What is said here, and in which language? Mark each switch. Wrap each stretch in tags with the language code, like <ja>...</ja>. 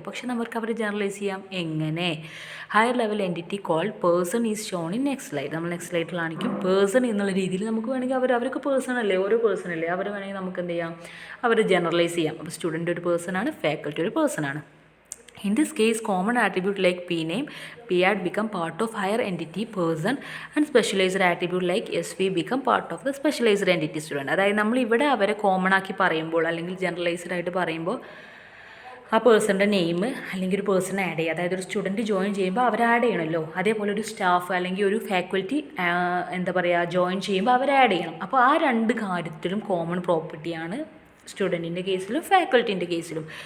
<ml>പക്ഷെ നമുക്ക് അവരെ ജനറലൈസ് ചെയ്യാം എങ്ങനെ,</ml> <en>Higher level entity called person is shown in next slide.</en> <ml>നമ്മൾ നെക്സ്റ്റ് സ്ലൈഡിൽ കാണിക്കും. പേഴ്സൺ എന്നുള്ള രീതിയിൽ നമുക്ക് വേണമെങ്കിൽ അവർക്ക് പേഴ്സൺ അല്ലേ, ഓരോ പേഴ്സൺ അല്ലേ, അവരെ വേണമെങ്കിൽ നമുക്ക് എന്ത് ചെയ്യാം, അവരെ ജനറലൈസ് ചെയ്യാം. അപ്പോൾ സ്റ്റുഡൻറ്റ് ഒരു പേഴ്സണാണ്, ഫാക്കൽറ്റി ഒരു പേഴ്സണാണ്.</ml> <en>In this case, common attribute like P-name, P-ad become part of higher entity person and specialized attribute like SV become part of the specialized entity student.</en> <ml>അതായത് നമ്മൾ ഇവിടെ അവരെ കോമൺ ആക്കി പറയുമ്പോൾ അല്ലെങ്കിൽ ജനറലൈസ്ഡ് ആയിട്ട് പറയുമ്പോൾ ആ പേഴ്സൻ്റെ നെയിം അല്ലെങ്കിൽ ഒരു പേഴ്സൺ ആഡ് ചെയ്യുക. അതായത് ഒരു സ്റ്റുഡൻറ്റ് ജോയിൻ ചെയ്യുമ്പോൾ അവർ ആഡ് ചെയ്യണമല്ലോ, അതേപോലെ ഒരു സ്റ്റാഫ് അല്ലെങ്കിൽ ഒരു ഫാക്കൽറ്റി ജോയിൻ ചെയ്യുമ്പോൾ അവർ ആഡ് ചെയ്യണം. അപ്പോൾ ആ രണ്ട് കാര്യത്തിലും കോമൺ പ്രോപ്പർട്ടിയാണ് സ്റ്റുഡൻറ്റിൻ്റെ കേസിലും ഫാക്കൽറ്റീൻ്റെ കേസിലും.</ml>